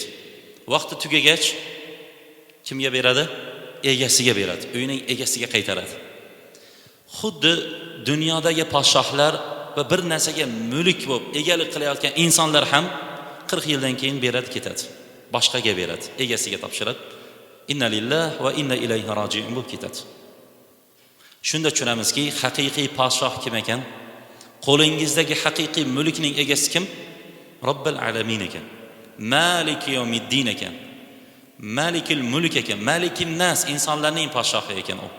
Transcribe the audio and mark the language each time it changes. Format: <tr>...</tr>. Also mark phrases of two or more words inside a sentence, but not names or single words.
<uz>Vaqti tugagach kimga beradi? Egasiga beradi, uyning egasiga qaytaradi. Xuddi dunyodagi podshohlar va bir narsaga mulk bo'lib egalik qilayotgan insonlar ham 40 yildan keyin beradi, ketadi. Boshqaga beradi, egasiga topshiradi.</uz> <ar>إنا لله وإنا إليه راجعون</ar> <uz>bo'lib ketadi. Shunda tushunamizki, haqiqiy podshoh kim ekan? Qo'lingizdagi haqiqiy mulkning egasi kim?</uz> <ar>رب العالمين</ar> <uz>ekan.</uz> <ar>مالك يوم الدين</ar> <uz>ekan.</uz> <ar>مالك الملك</ar> <uz>ekan.</uz> <ar>ملك الناس,</ar> <uz>insonlarning podshohi ekan u.</uz>